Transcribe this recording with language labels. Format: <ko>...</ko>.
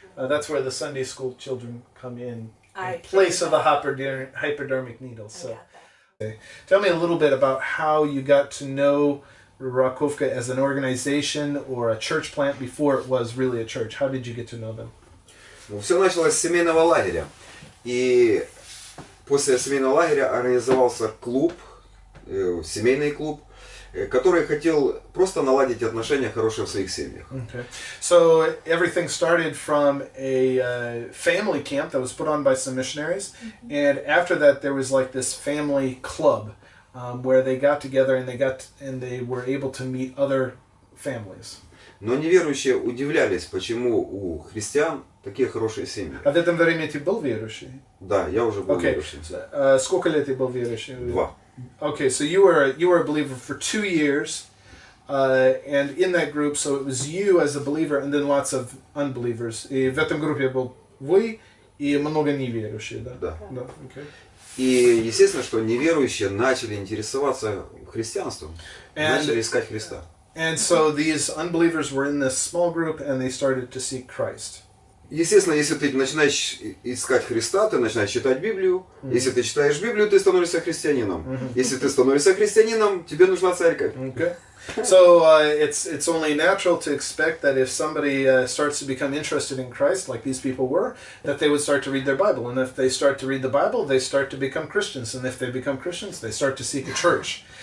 <en>That's where the Sunday school children come in place of the hypodermic needles. So, tell me a little bit about how you got to know Rakhovka as an organization or a church plant before it was really a church. How did you get to know them?</en> <ru>Ну, все началось с семейного лагеря. И после семейного лагеря организовался клуб, семейный клуб, который хотел просто наладить отношения хорошие в своих семьях.</ru> <en>Okay. So everything started from a family camp that was put on by some missionaries, and after that there was like this family club where they got together and they were able to meet other families.</en> <ru>Но неверующие удивлялись, почему у христиан такие хорошие семьи. А в этом время ты был верующий? Да, я уже был верующим. Сколько лет ты был верующим? 2.</ru> <en>Okay, so you were a believer for 2 years, and in that group, so it was you as a believer, and then lots of unbelievers.</en> <ru>И в этом группе был вы и много неверующих, да? Да. Да.</ru> <en>Okay.</en> <ru>И естественно, что неверующие начали интересоваться христианством, начали искать Христа.</ru> <en>And so these unbelievers were in this small group, and they started to seek Christ.</en> <ru>Естественно, если ты начинаешь искать Христа, ты начинаешь читать Библию. Если ты читаешь Библию, ты становишься христианином. Если ты становишься христианином, тебе нужна церковь.</ru> <en>Okay. So it's only natural to expect that if somebody starts to become interested in Christ, like these people were, that they would start to read their Bible. And if they start to read the Bible, they start to become Christians. And if they become Christians, they start to seek a church.</en>